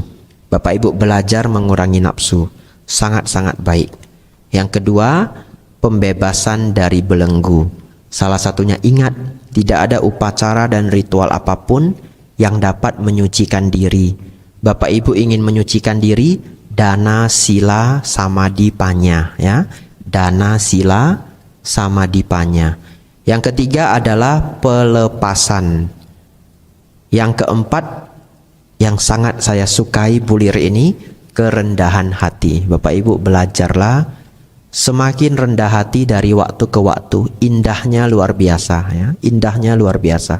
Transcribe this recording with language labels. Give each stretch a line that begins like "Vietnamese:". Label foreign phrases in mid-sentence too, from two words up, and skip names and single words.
Indonesian: Bapak Ibu belajar mengurangi nafsu, sangat-sangat baik. Yang kedua, pembebasan dari belenggu. Salah satunya ingat, tidak ada upacara dan ritual apapun yang dapat menyucikan diri. Bapak Ibu ingin menyucikan diri,
Pali: dana sila samadhi panya, ya. Dana sila samadhi panya.
Indonesian: Yang ketiga adalah pelepasan. Yang keempat, yang sangat saya sukai bulir ini, kerendahan hati. Bapak Ibu belajarlah semakin rendah hati dari waktu ke waktu, indahnya luar biasa ya, indahnya luar biasa.